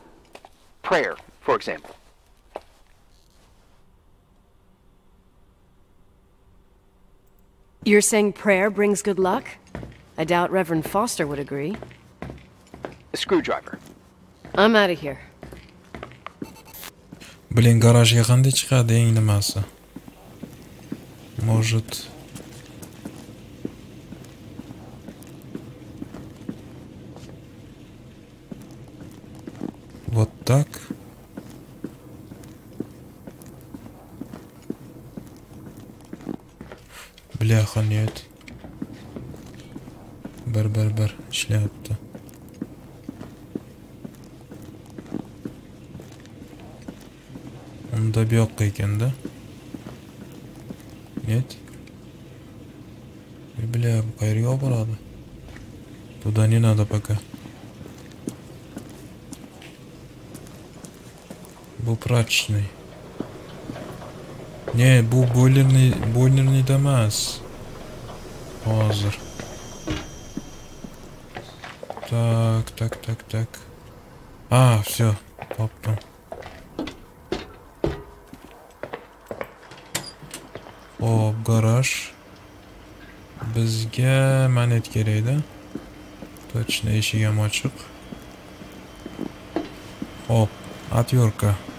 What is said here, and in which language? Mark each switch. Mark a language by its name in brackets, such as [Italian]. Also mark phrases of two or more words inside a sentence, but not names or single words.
[English] Prayer, for example. You're saying prayer brings good luck? I doubt Reverend Foster would agree. A screwdriver. I'm out of here. [Russian] Блин, [Uzbek] гаражga qanday chiqadi eng nimasi? [Russian] Может. Вот так. Бляха, нет. [Uzbek] Bir ishlayapti. Unda bu yoqqa ekanda. [Russian] Нет. Бля, [Uzbek] qayerga olib boradi? [Russian] Туда не надо пока. Bu прачечный. Не, [Uzbek] bu boilerni emas. Hozir. [Russian] Так. Все, [Uzbek] topdim. Hop, garaj. Bizga manet kerak-da. Точно, eshik ham ochiq. Hop, atyorka.